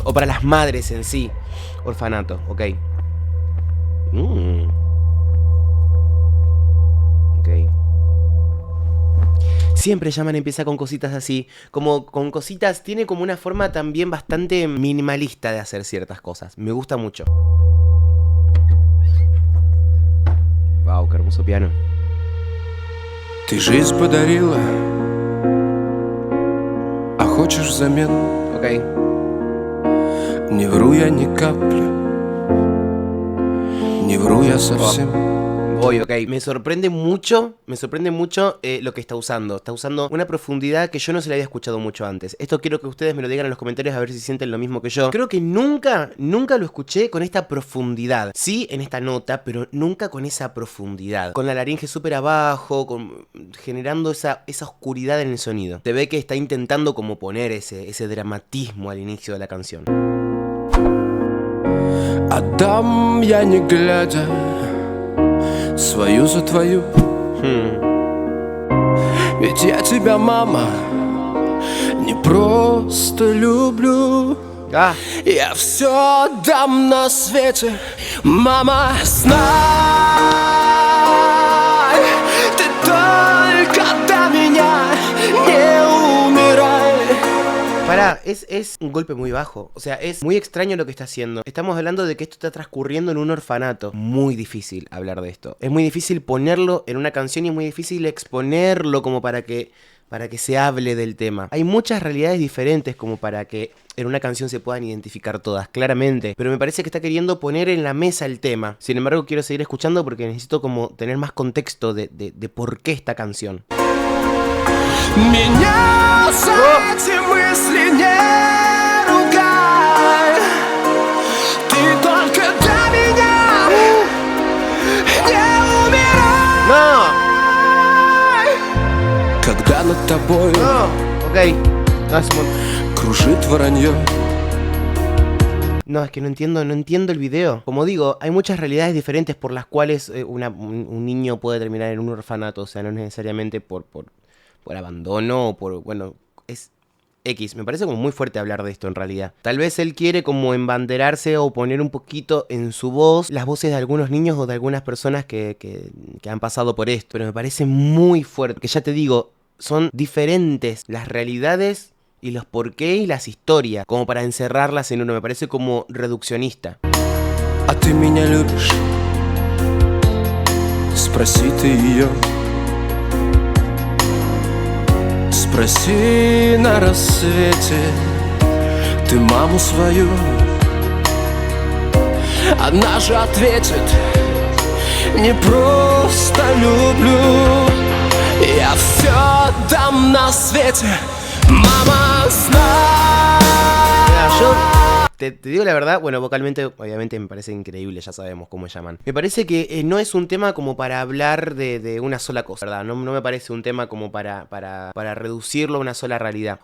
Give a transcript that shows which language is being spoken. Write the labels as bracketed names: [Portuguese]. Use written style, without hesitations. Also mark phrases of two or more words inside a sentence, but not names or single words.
[Spanish] O para las madres en sí. Orfanato, ok. Ok. Siempre Yaman empieza con cositas así. Como con cositas. Tiene como una forma también bastante minimalista de hacer ciertas cosas. Me gusta mucho. Wow, qué hermoso piano. [Russian] Ты жизнь подарила, а хочешь взамен? Ok. Не вру я ни капли, не вру я совсем. [Spanish] Voy, ok. Me sorprende mucho lo que está usando. Está usando una profundidad que yo no se la había escuchado mucho antes. Esto quiero que ustedes me lo digan en los comentarios a ver si sienten lo mismo que yo. Creo que nunca lo escuché con esta profundidad. Sí, en esta nota, pero nunca con esa profundidad. Con la laringe súper abajo, generando esa oscuridad en el sonido. Se ve que está intentando como poner ese dramatismo al inicio de la canción. [Russian] Отдам я не глядя свою за твою. Ведь я тебя, мама, не просто люблю. Я все отдам на свете, мама, знай. Ты только до меня не умирай. [Spanish] Pará, es un golpe muy bajo. O sea, es muy extraño lo que está haciendo. Estamos hablando de que esto está transcurriendo en un orfanato. Muy difícil hablar de esto. Es muy difícil ponerlo en una canción y es muy difícil exponerlo como para que se hable del tema. Hay muchas realidades diferentes como para que en una canción se puedan identificar todas, claramente. Pero me parece que está queriendo poner en la mesa el tema. Sin embargo, quiero seguir escuchando porque necesito como tener más contexto de por qué esta canción. [Russian] Меня за эти мысли не ругай. Ты только для меня не умирай. ¡No! Когда над тобой Ok. кружит воронье. [Spanish] No, es que no entiendo el video. Como digo, hay muchas realidades diferentes por las cuales un niño puede terminar en un orfanato. O sea, no necesariamente por abandono o por... Bueno, es X. Me parece como muy fuerte hablar de esto en realidad. Tal vez él quiere como embanderarse o poner un poquito en su voz las voces de algunos niños o de algunas personas que han pasado por esto. Pero me parece muy fuerte. Que ya te digo, son diferentes las realidades y los porqué y las historias, como para encerrarlas en uno. Me parece como reduccionista. [Russian] А ты меня любишь? Спроси ты ее. Спроси на рассвете ты маму свою. Она же ответит: не просто люблю. Я все дам на свете, mama, [Spanish] Mira, yo te digo la verdad, bueno, vocalmente obviamente me parece increíble, ya sabemos cómo llaman. Me parece que no es un tema como para hablar de una sola cosa, ¿verdad? No me parece un tema como para reducirlo a una sola realidad.